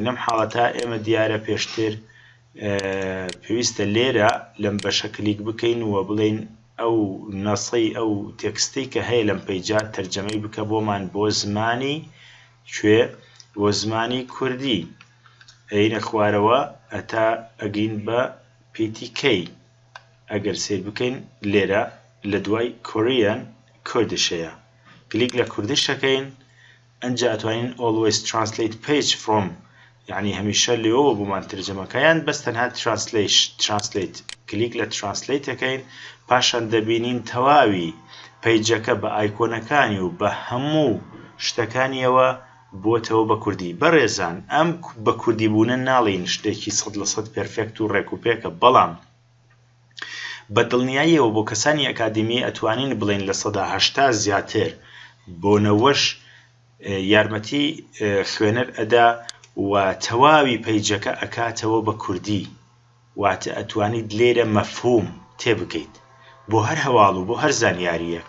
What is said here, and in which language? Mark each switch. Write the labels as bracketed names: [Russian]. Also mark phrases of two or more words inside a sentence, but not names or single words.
[Central Kurdish] لەم حاڵەتە ئێمە دیارە پێشتر پێویستە لێرە لەم بەشە کلیک بکەین و بڵێین ئەو نەسەی ئەو تێکستەی کە هەیە لەم پەیجە تەرجەمەی بکە بۆمان بۆ زمانی کوێ؟ بۆ زمانی کوردی. ئەینە خوارەوە ئەتا ئەگەین بە PTK. ئەگەر سیر بکەین لێرە لە دوای کۆریان کوردیش هەیە، کلیک لە کوردیش ئەکەین، ئەنجا ئەتوانین [English] always translate page from، [Central Kurdish] یعنی هەمیشە لێەوە بۆمان ترجەمەکەیان، بەس تەنها translate کلیک لە translate ئەکەین، پاشان دەبینین تەواوی پەیجەکە بە ئایکۆنەکانی و بە هەموو شتەکانیەوە بۆتەوە بە کوردی. بەڕێزان، ئەم بە کوردی بوونە ناڵین شتێکی 100% پێرفێکت و ڕێکوپێکە، بەڵام بە دڵنیاییەوە بۆ کەسانی ئەکادمی ئەتوانین بڵێن لە 80% زیاتر بۆ 90 یارمەتی خوێنەر ئەدا و تەواوی پەیجەکە ئەکاتەوە بە کوردی، واتە ئەتوانیت لێرە مەفهوم تێبکەیت بۆ هەر هەواڵ و بۆ هەر زانیاریەک.